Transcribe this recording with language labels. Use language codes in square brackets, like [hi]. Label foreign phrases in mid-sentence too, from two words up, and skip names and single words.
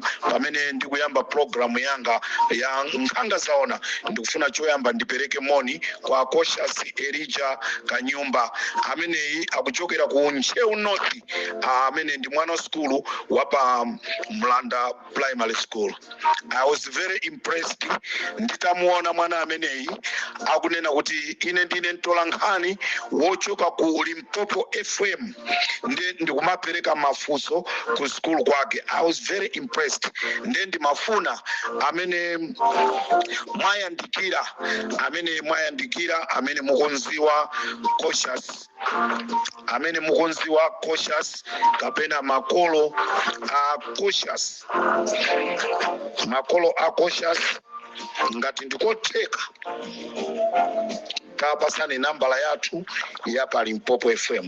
[ny] Pamene ndikuyamba programu yanga ya Nkhanga Zaona, ndikufuna choyamba ndipereke moni kwa Cautious Elijah Kanyumba amene akuchokera ku Nchewu North, amene ndi mwana wa school wapa Mlanda Primary School. [en] I was very impressed [ny] nditamuona mwana ameneyi akunena kuti ine ndine mtolankhani wochoka ku Limpopo FM ndikumapereka mafunso ku school kwake. [en] I was very impressed. [ny] Ndi mafuna amene mwayandikira amene mukonziwa Cautious, amene mukonziwa Cautious kapena makolo a Cautious, ngati ndikotheka tapasani nambala yathu ya pa Limpopo FM.